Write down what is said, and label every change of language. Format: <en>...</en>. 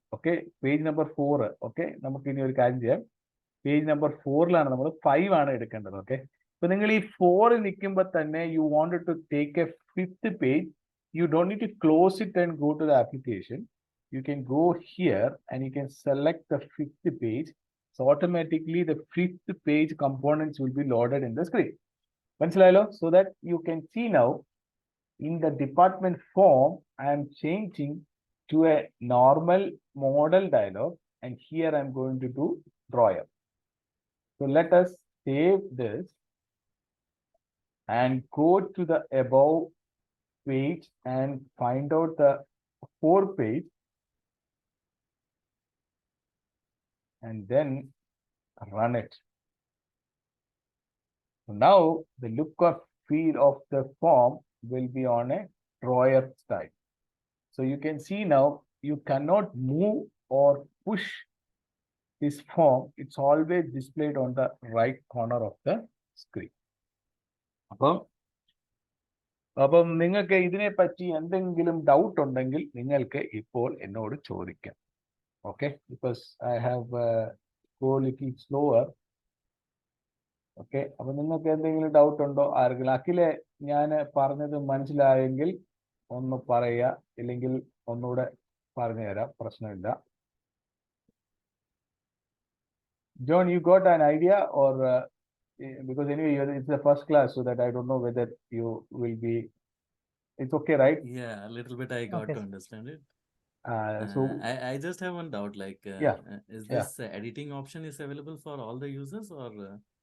<ml>Okay, page number 4. Okay, നമുക്ക് ഇനി ഒരു കാര്യം ചെയ്യാം. പേജ് നമ്പർ 4-ലാണ് നമ്മൾ 5 ആണ് എടുക്കേണ്ടത്. ഓക്കെ, ഇപ്പൊ നിങ്ങൾ ഈ 4 നിൽക്കുമ്പോൾ തന്നെ</ml> <en>You wanted to take a 5th page, you don't need to close it and go to the application. You can go here and you can select the 5th page. So automatically the 5th page components will be loaded in the screen.</en> <ml>മനസ്സിലായല്ലോ?</ml> <en>So that you can see now in the department form, I am changing to a normal model dialog, and here I am going to do drawer. So let us save this and go to the above page and find out the 4th page. And then run it. So now the look or feel of the form will be on a drawer style. So you can see now you cannot move or push this form. It's always displayed on the right corner of the screen.</en> <ml>അപ്പം നിങ്ങൾക്ക് ഇതിനെ പറ്റി എന്തെങ്കിലും doubt ഉണ്ടെങ്കിൽ നിങ്ങൾക്ക് ഇപ്പോൾ എന്നോട് ചോദിക്കാം.</ml> <en>Okay, because I have go little slower.</en> <ml>Okay, അപ്പൊ നിങ്ങൾക്ക് എന്തെങ്കിലും ഡൗട്ട് ഉണ്ടോ ആരെങ്കിലും? അഖിലെ, ഞാൻ പറഞ്ഞത് മനസ്സിലായെങ്കിൽ ഒന്ന് പറയുക, ഇല്ലെങ്കിൽ ഒന്നുകൂടെ പറഞ്ഞു തരാം, പ്രശ്നമില്ല.</ml> <en>John, you got an idea or because anyway it's the first class, so that I don't know whether you will be, it's okay, right? Yeah, a little bit I got Okay. to understand it. So I just have one doubt, like, Yeah, is this editing option is available for all the users, or</en>